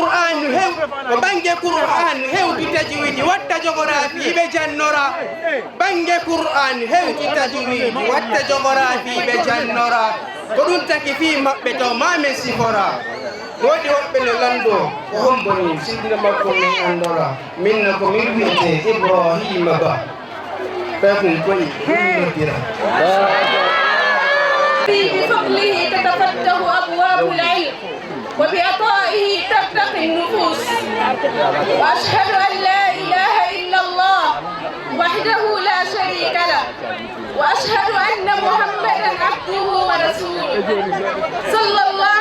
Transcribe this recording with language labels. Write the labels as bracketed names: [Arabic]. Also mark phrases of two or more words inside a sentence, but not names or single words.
[Fula] Qur'an hewti tajwidi watta jogorafi ɓe jannora bange Qur'an hewti tajwidi watta jogorafi ɓe jannora ko ɗum taki fi maɓɓe taw ma men sifora woodi woɓɓe no lando ko homboni sidna makko min andora minno ko min wiyete Ibrahima Ba ɓekum koyi ɗumnodira [Arabic] بفضله تتفتح أبواب العلم وبعطائه ترتقي النفوس وأشهد أن لا إله إلا الله وحده لا شريك له وأشهد أن محمدا عبده ورسوله صلى الله